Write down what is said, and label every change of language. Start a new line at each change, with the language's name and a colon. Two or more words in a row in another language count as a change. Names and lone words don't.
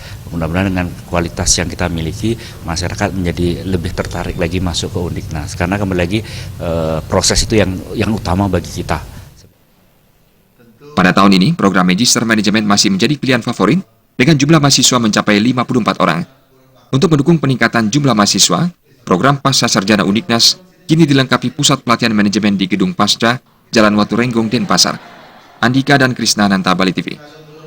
Indonesian: Mudah-mudahan dengan kualitas yang kita miliki, masyarakat menjadi lebih tertarik lagi masuk ke Undiknas, karena kembali lagi proses itu yang utama bagi kita. Pada tahun ini, program Magister Manajemen masih menjadi pilihan favorit dengan jumlah mahasiswa mencapai 54 orang. Untuk mendukung peningkatan jumlah mahasiswa, program Pasca Sarjana Undiknas kini dilengkapi pusat pelatihan manajemen di Gedung Pasca, Jalan Watu Renggong, Denpasar. Andika dan Krisna Nanta, Bali TV.